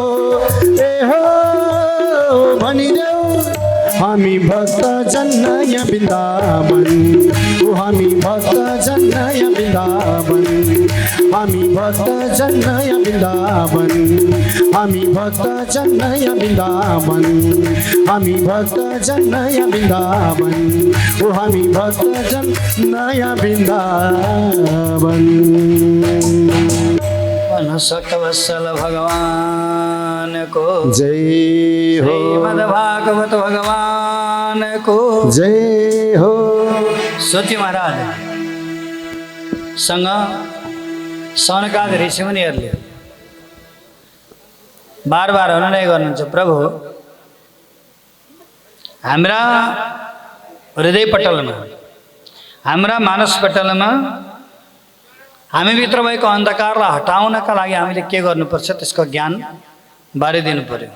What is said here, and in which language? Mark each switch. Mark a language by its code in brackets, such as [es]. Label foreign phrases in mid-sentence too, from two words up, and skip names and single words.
[ne] ए हो भनिदेऊ हामी भक्तजन नयाँ वृन्दावन ओ हामी भक्तजन नयाँ वृन्दावन हामी भक्तजन नयाँ वृन्दावन हामी भक्तजन नयाँ वृन्दावन हामी भक्तजन नयाँ वृन्दावन ओ हामी भक्तजन नयाँ वृन्दावन सकवत्सल भगवान को जय हो श्रीमद् भागवत भगवान को जय हो सत्य महाराज सँग सनकादि ऋषिमुनिहरूले बार बार अनुनय गर्नुहुन्छ प्रभु हाम्रा हृदय पटलमा हाम्रा मानस पटलमा हामीभित्र भएको अन्धकारलाई हटाउनका लागि हामीले के गर्नुपर्छ त्यसको ज्ञान बाँडिदिनु पर्यो।